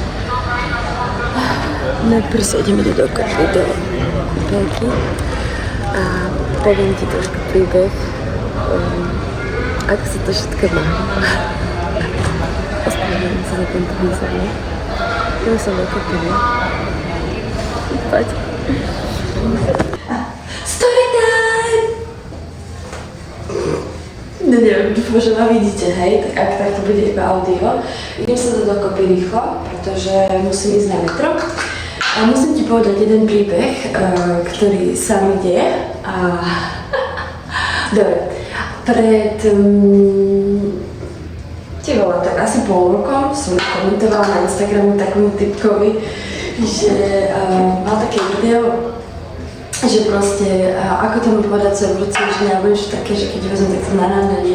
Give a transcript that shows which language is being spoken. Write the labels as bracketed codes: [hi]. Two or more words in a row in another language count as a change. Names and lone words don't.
[sk] Najprv sa ideme do dokopy do Belky a poviem ti trošku príbeh, ako sa to všetko má. Ospravedlňujem sa za tento výzor. Ja som dokopila. Poď. [en] Story time! [sk] No neviem, dúfam, že ma vidíte, hej, tak ak tak to bude iba audio. Idem sa to dokopy rýchlo, pretože musím ísť na metro. A musím ti povedať jeden príbeh, ktorý sa mi deje. Dobre, pred tak asi pol rokom som komentovala na Instagramu takomu typkovi, že mal také video, že proste ako to mi povedať sa v budúcnosti, že nebudem také, že keď vezmem, tak to narážanie.